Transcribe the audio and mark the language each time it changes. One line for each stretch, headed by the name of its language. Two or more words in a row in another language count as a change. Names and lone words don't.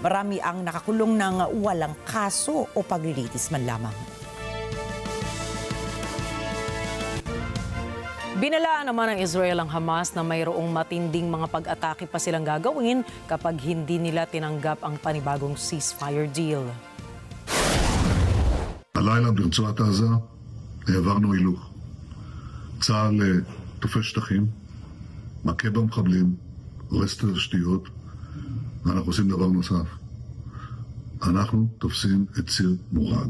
Filipino: Marami ang nakakulong ng walang kaso o paglilitis man lamang. Binalaan naman ng Israel ang Hamas na mayroong matinding mga pag-atake pa silang gagawin kapag hindi nila tinanggap ang panibagong
English: ceasefire deal.
Hebrew: הלילה ברצועת עזה העברנו הילוך. צה"ל תופס שטחים, מכה במחבלים, הורס את התשתיות, ואנחנו עושים דבר נוסף. אנחנו תופסים את ציר מורג.